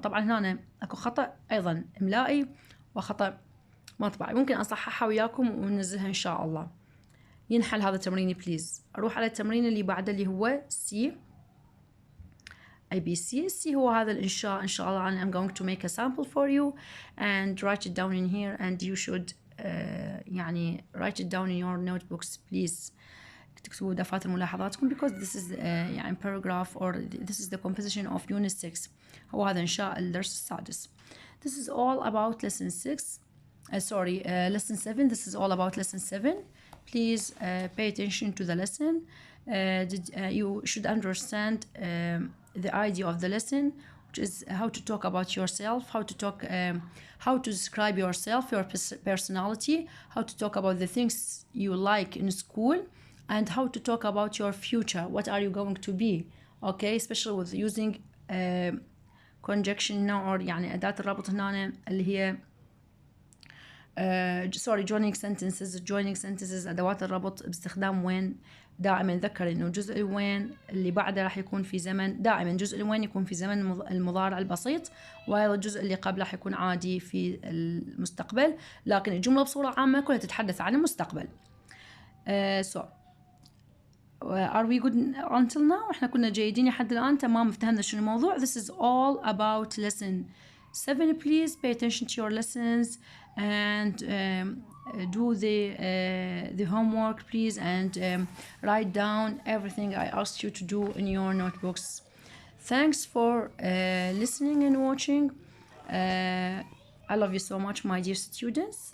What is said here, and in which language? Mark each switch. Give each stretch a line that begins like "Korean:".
Arabic: طبعا هنا اكو خطأ ايضا املائي وخطأ مطبعي ممكن اصححها وياكم وننزلها ان شاء الله. ينحل هذا تمريني بليز. اروح على التمرين اللي بعده اللي هو C. ABC. C هو هذا الانشاء ان شاء الله.
English: I'm going to make a sample for you and write it down in here and you should
Arabic: يعني
English: write it down in your notebooks please.
Arabic: تكتبوا دفاتر ملاحظاتكم
English: because this is يعني paragraph or this is the composition of unit 6.
Arabic: هو هذا انشاء الدرس السادس.
English: This is all about lesson 6. Lesson 7. This is all about lesson 7. Please pay attention to the lesson. You should understand the idea of the lesson, which is how to talk about yourself, how to describe yourself, your personality, how to talk about the things you like in school, and how to talk about your future. What are you going to be? Okay, especially with using conjunction now or
Arabic: يعني أداة الربط هنا اللي هي
English: joining sentences
Arabic: أدوات الربط باستخدام وين. دائما ذكر إنه جزء الوين اللي بعده راح يكون في زمن دائما جزء الوين يكون في زمن المضارع البسيط وهذا الجزء اللي قبله راح يكون عادي في المستقبل لكن الجملة بصورة عامة كلها تتحدث عن المستقبل.
English: are we good until now؟
Arabic: احنا كنا جيدين لحد الآن، تمام، فهمنا شنو الموضوع.
English: This is all about lesson 7. Please pay attention to your lessons and do the homework, please, and write down everything I asked you to do in your notebooks. Thanks for listening and watching. I love you so much, my dear students.